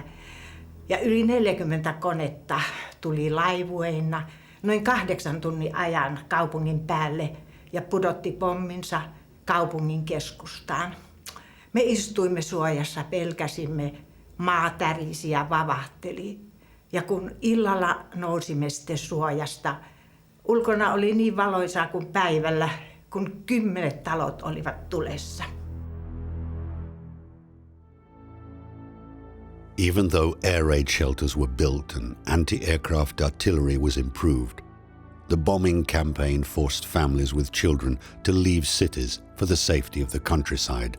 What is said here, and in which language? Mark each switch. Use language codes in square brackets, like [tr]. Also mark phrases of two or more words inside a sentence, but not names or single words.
[fi] Ja yli 40 konetta tuli laivueina noin 8 tunnin ajan kaupungin päälle ja pudotti pomminsa kaupungin keskustaan. Me istuimme suojassa, pelkäsimme, maa tärisi ja vavahteli. Ja kun illalla nousimme sitten suojasta, ulkona oli niin valoisaa kuin päivällä, kun 10 talot olivat tulessa. [en] Even though air raid shelters were built and anti-aircraft artillery was improved, the bombing campaign forced families with children to leave cities for the safety of the countryside.